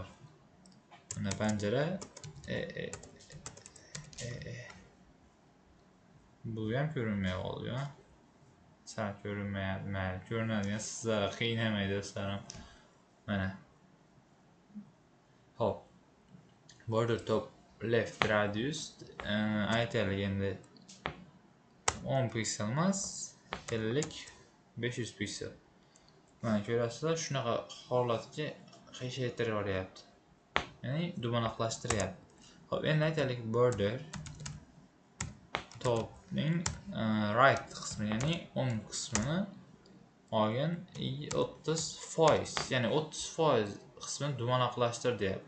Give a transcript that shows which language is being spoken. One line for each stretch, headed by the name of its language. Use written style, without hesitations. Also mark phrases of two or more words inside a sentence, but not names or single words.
Uzbek: Mana panjara bu ham ko'rinmay qoldi. Sal ko'rinmayapti. Mayli, ko'rinadigan sizlarga qiynamay do'stlarim. Mana. Hop.
English: Border top left radius
Uzbek: aytaylik endi 10 piksel emas, 500 piksel. Mana ko'rasizlar, shunaqa holatga qiyshaytirib yuboryapti. Ya'ni dumaloqlashtiryapti. Hop, endi aytaylik border topning right qismi, ya'ni 10 qismini olgin 30%, ya'ni 30% qismini dumaloqlashtir deyapmiz.